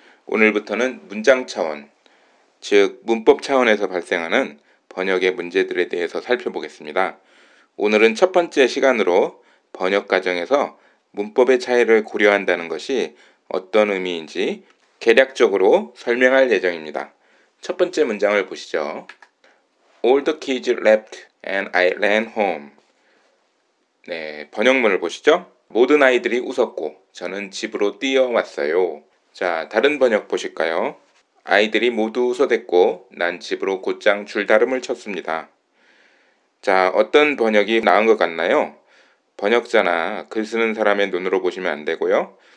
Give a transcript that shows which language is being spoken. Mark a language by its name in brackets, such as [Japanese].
[Korean] 오늘부터는 문장 차원, 즉 문법 차원에서 발생하는 번역의 문제들에 대해서 살펴보겠습니다. 오늘은 첫 번째 시간으로 번역 과정에서 문법의 차이를 고려한다는 것이 어떤 의미인지 개략적으로 설명할 예정입니다. 첫 번째 문장을 보시죠. [English] All the kids left and I ran home. [Korean] 네, 번역문을 보시죠. 모든 아이들이 웃었고 저는 집으로 뛰어왔어요. 자, 다른 번역 보실까요? 아이들이 모두 웃어댔고 난 집으로 곧장 줄다름을 쳤습니다. 자, 어떤 번역이 나은 것 같나요? 번역자나 글 쓰는 사람의 눈으로 보시면 안 되고요.